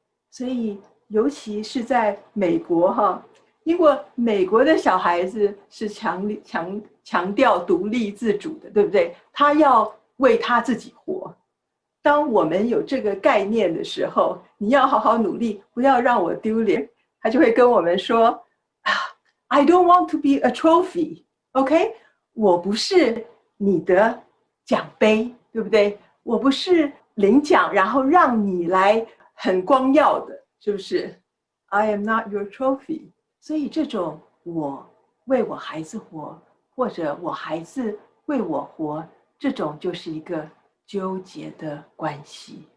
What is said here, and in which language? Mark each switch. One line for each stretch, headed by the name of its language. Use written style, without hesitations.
Chinese: 所以尤其是在美国因为美国的小孩子是强调独立自主的，对不对？他要为他自己活。当我们有这个概念的时候，你要好好努力，不要让我丢脸。他就会跟我们说
English: I don't want to be a trophy, OK？
Chinese: 我不是你的奖杯，对不对？我不是领奖然后让你来很光耀的，是不是？
English: I am not your trophy。
Chinese: 所以这种我为我孩子活，或者我孩子为我活，这种就是一个纠结的关系。